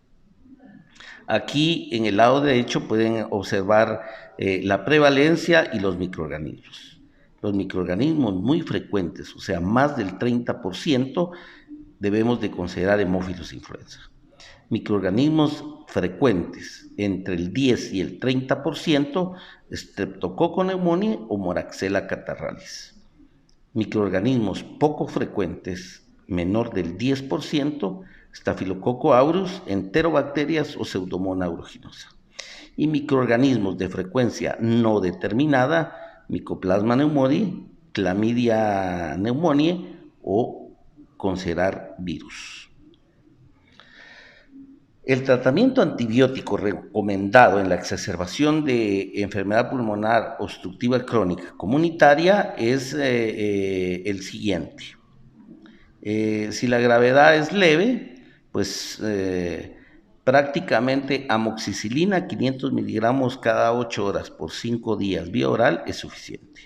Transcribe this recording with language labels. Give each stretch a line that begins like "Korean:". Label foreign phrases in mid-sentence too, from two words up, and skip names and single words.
Spanish: Aquí en el lado derecho pueden observar la prevalencia y los microorganismos. Los microorganismos muy frecuentes, o sea, más del 30%, debemos de considerar hemófilos influenza. Microorganismos frecuentes, entre el 10 y el 30%, Streptococcus pneumoniae o Moraxella catarrhalis. Microorganismos poco frecuentes, menor del 10%, Staphylococcus aureus, enterobacterias o Pseudomonas aeruginosa. Y microorganismos de frecuencia no determinada, Mycoplasma pneumoniae, Chlamydia pneumoniae o considerar virus. El tratamiento antibiótico recomendado en la exacerbación de enfermedad pulmonar obstructiva crónica comunitaria es el siguiente. Si la gravedad es leve, pues prácticamente amoxicilina 500 miligramos cada 8 horas por 5 días vía oral es suficiente.